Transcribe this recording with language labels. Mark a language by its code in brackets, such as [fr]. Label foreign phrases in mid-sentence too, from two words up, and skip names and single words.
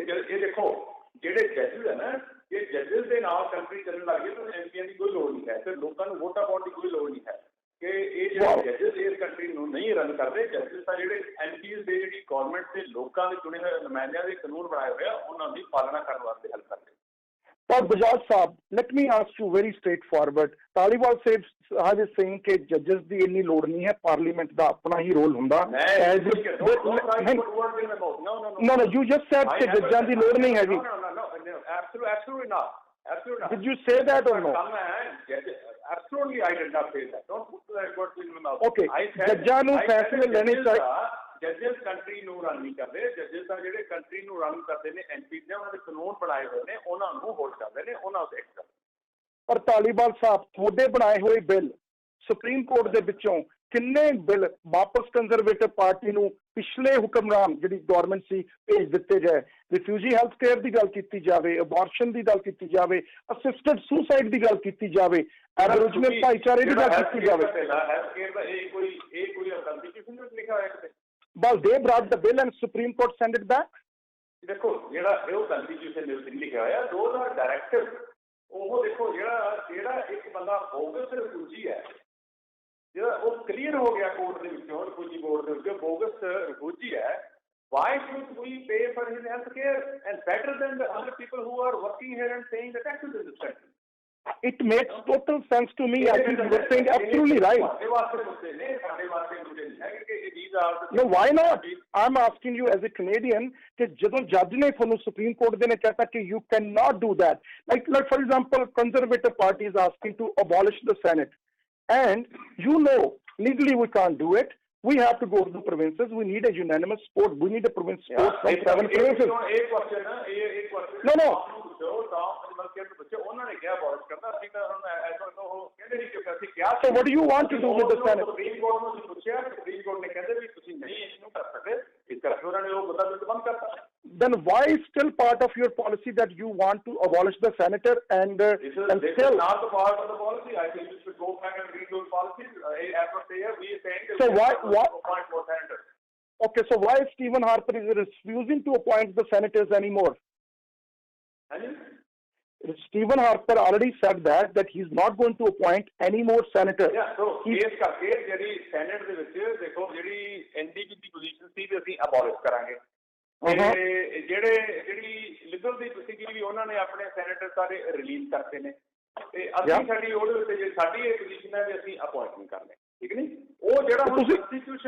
[pa] ਇਹ ਦੇਖੋ ਜਿਹੜੇ ਜੱਜਿਸ ਹੈ ਨਾ, ਇਹ ਜੱਜਿਸ ਦੇ ਨਾਲ ਕੰਟਰੀ ਚੱਲਣ ਲੱਗ ਗਈ ਤਾਂ ਐਮਪੀਆਂ ਦੀ ਕੋਈ ਲੋੜ ਨਹੀਂ ਹੈ, ਫਿਰ ਲੋਕਾਂ ਨੂੰ ਵੋਟਾਂ ਪਾਉਣ ਦੀ ਕੋਈ ਲੋੜ ਨਹੀਂ ਹੈ ਕਿ ਇਹ ਜਿਹੜੇ ਜੱਜਿਸ ਇਸ ਕੰਟਰੀ ਨੂੰ ਨਹੀਂ ਰਨ ਕਰਦੇ। ਜੱਜਿਸ ਤਾਂ ਜਿਹੜੇ ਐਮਪੀਜ਼ ਦੇ ਜਿਹੜੀ ਗਵਰਨਮੈਂਟ ਦੇ ਲੋਕਾਂ ਦੇ ਚੁਣੇ ਹੋਏ ਨੁਮਾਇੰਦਿਆਂ ਦੇ ਕਾਨੂੰਨ ਬਣਾਏ ਹੋਏ ਆ ਉਹਨਾਂ ਦੀ ਪਾਲਣਾ ਕਰਨ ਵਾਸਤੇ ਹੱਲ ਕਰਦੇ। [en] But Bajaj Saab, let me ask you very straightforward. Taliwal says saying [pa] कि judges ਦੀ ਇੰਨੀ ਲੋੜ ਨਹੀਂ ਹੈ, ਪਾਰਲੀਮੈਂਟ ਦਾ ਆਪਣਾ ਹੀ ਰੋਲ ਹੁੰਦਾ। [en] No, you just said [pa] ਕਿ ਜੱਜਾਂ ਦੀ ਲੋੜ ਨਹੀਂ ਹੈਗੀ। [en] Absolutely not. Did you say that or no? Absolutely, I did not say that. Don't put that word in my mouth. [pa] Okay. ਜੱਜਾਂ ਨੂੰ ਫੈਸਲੇ ਲੈਣੇ ਚਾਹੀਦੇ। ਜੱਜਿਸ ਕੰਟਰੀ ਨੂੰ ਰਨ ਨਹੀਂ ਕਰਦੇ। ਜੱਜਿਸ ਤਾਂ ਜਿਹੜੇ ਕੰਟਰੀ ਨੂੰ ਰਨ ਕਰਦੇ ਨੇ ਐਮਪੀ ਨੇ, ਉਹਨਾਂ ਦੇ ਕਾਨੂੰਨ ਬਣਾਏ ਹੋਏ ਨੇ, ਉਹਨਾਂ ਨੂੰ ਹੋਲਡ ਕਰਦੇ ਨੇ, ਉਹਨਾਂ ਉੱਤੇ ਐਕਟ ਕਰਦੇ। ਪਰ ਧਾਲੀਵਾਲ ਸਾਹਿਬ ਤੁਹਾਡੇ ਬਣਾਏ ਹੋਏ ਬਿੱਲ ਸੁਪਰੀਮ ਕੋਰਟ ਦੇ ਵਿੱਚੋਂ ਕਿੰਨੇ ਬਿੱਲ ਵਾਪਸ ਕੰਜ਼ਰਵੇਟਿਵ ਪਾਰਟੀ ਨੂੰ ਪਿਛਲੇ ਹੁਕਮਰਾਨ ਜਿਹੜੀ ਗਵਰਨਮੈਂਟ ਸੀ ਭੇਜ ਦਿੱਤੇ ਗਏ। [en] refugee health care [pa] ਦੀ ਗੱਲ ਕੀਤੀ ਜਾਵੇ, ਅਬੋਰਸ਼ਨ ਦੀ ਗੱਲ ਕੀਤੀ ਜਾਵੇ, [en] assisted suicide [pa] ਦੀ ਗੱਲ ਕੀਤੀ ਜਾਵੇ, ਐਬੋਰੀਜਨਲ ਭਾਈਚਾਰੇ ਦੀ ਗੱਲ ਕੀਤੀ ਜਾਵੇ। [en] health care [pa] ਦਾ ਇਹ ਕੋਈ ਕੰਸਟੀਟਿਊਸ਼ਨ ਵਿੱਚ ਲਿਖਿਆ ਹੋਇਆ ਕਿਤੇ? [en] Well, they brought the bill and Supreme Court sent it back. [pa] ਦੇਖੋ ਜਿਹੜਾ ਇਹ ਕੰਸਟੀਟਿਊਸ਼ਨ ਦੇ ਵਿੱਚ ਲਿਖਿਆ ਹੋਇਆ ਦੋ ਦਾ ਡਾਇਰੈਕਟਿਵ, ਉਹ ਦੇਖੋ ਜਿਹੜਾ ਇੱਕ ਬੰਦਾ [en] bogus refugee [pa] ਹੈ, ਜਿਹੜਾ ਉਹ ਕਲੀਅਰ ਹੋ ਗਿਆ ਕੋਰਟ ਦੇ ਵਿੱਚੋਂ, [en] refugee board [pa] ਦੇ ਵਿੱਚੋਂ [en] bogus refugee [pa] ਹੈ, [en] why should we pay for his health care and better than the other people who are working here and paying the taxes in this country? It makes total sense to me. I think you were saying absolutely right. No, why not? I'm asking you as a Canadian that [pa] ਜਦੋਂ ਜੱਜ ਨੇ ਤੁਹਾਨੂੰ ਸੁਪਰੀਮ ਕੋਰਟ ਦੇ ਨੇ ਕਹਿਤਾ ਕਿ [en] you cannot do that. Like for example, conservative party is asking to abolish the Senate, and you know legally we can't do it. We have to go to the provinces. We need a unanimous support. We need a province support from 7 provinces. No. [pa] ਪੁੱਛੋ ਟਾਮ ਐਨੀਮਲ ਕੇਅਰ ਨੂੰ ਪੁੱਛੋ ਉਹਨਾਂ ਨੇ ਕਿਹਾ ਅਬੋਲਿਸ਼ ਕਰਨਾ ਅਸੀਂ ਤਾਂ ਹੁਣ ਐਸਾ ਉਹ ਕਹਿੰਦੇ ਨਹੀਂ ਕਿ ਅਸੀਂ ਕਿਹਾ [en] So what do you want to do with the Senate? [pa] ਸੁਪਰੀਮ ਕੋਰਟ ਨੂੰ ਅਸੀਂ ਪੁੱਛਿਆ ਸੁਪਰੀਮ ਕੋਰਟ ਨੇ ਕਹਿੰਦੇ ਵੀ ਤੁਸੀਂ ਨਹੀਂ ਇਹਨੂੰ ਕਰ ਸਕਦੇ ਇਸ ਕਰਕੇ ਉਹਨਾਂ ਨੇ ਉਹ ਬੰਦਾ ਬਿੱਲ ਬੰਦ ਕਰਤਾ [en] Then why is still part of your policy that you want to abolish the senator and This is still? not the part of the policy. I think you should go back and read those policies. As of here, we are saying that So we why- want to appoint more senators. Okay, so why Stephen Harper is refusing to appoint the senators anymore? And Stephen Harper already said that he's not going to appoint any more senators. yeah, so [pa] ਇਸ ਕਰਕੇ ਜਿਹੜੀ ਸੈਨੇਟ ਦੇ ਵਿੱਚ ਦੇਖੋ ਜਿਹੜੀ ਐਨਡੀਪੀ ਦੀ ਪੋਜੀਸ਼ਨ ਸੀ ਵੀ ਅਸੀਂ ਅਬੋਲਿਸ਼ ਕਰਾਂਗੇ ਤੇ ਜਿਹੜੀ ਲਿਬਰਲ ਦੀ ਬੇਸਿਕਲੀ ਵੀ ਉਹਨਾਂ ਨੇ ਆਪਣੇ ਸੈਨੇਟਰ ਸਾਰੇ ਰਿਲੀਜ਼ ਕਰਤੇ ਨੇ ਤੇ ਅਸੀਂ ਸਾਡੀ ਉਹਦੇ ਉੱਤੇ ਜੇ ਸਾਡੀ ਇਹ ਪੋਜੀਸ਼ਨ ਹੈ ਵੀ ਅਸੀਂ ਅਪਾਇੰਟ ਨਹੀਂ ਕਰਨੇ ਠੀਕ ਨਹੀਂ ਉਹ ਜਿਹੜਾ ਹੁਣ ਕੰਸਟੀਟਿਊਸ਼ਨ